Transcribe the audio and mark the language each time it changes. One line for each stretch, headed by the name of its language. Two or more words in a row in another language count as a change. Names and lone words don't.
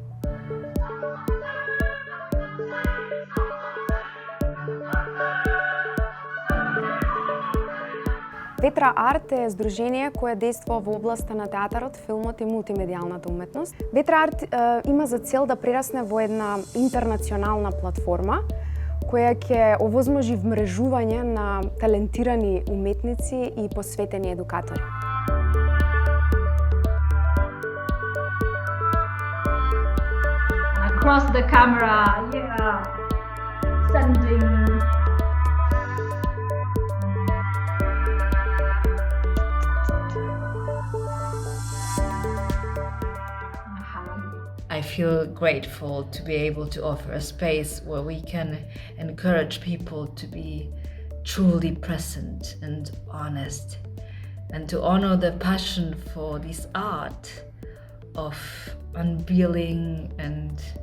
Macedonian: Ветра арт е здружение кое действува во областа на театарот, филмот и мултимедијалната уметност. Ветра арт има за цел да прерасне во една интернационална платформа која ќе овозможи вмрежување на талентирани уметници и посветени едукатори.
English: Across the camera, yeah, sending. I feel grateful to be able to offer a space where we can encourage people to be truly present and honest, and to honor the passion for this art of unveiling and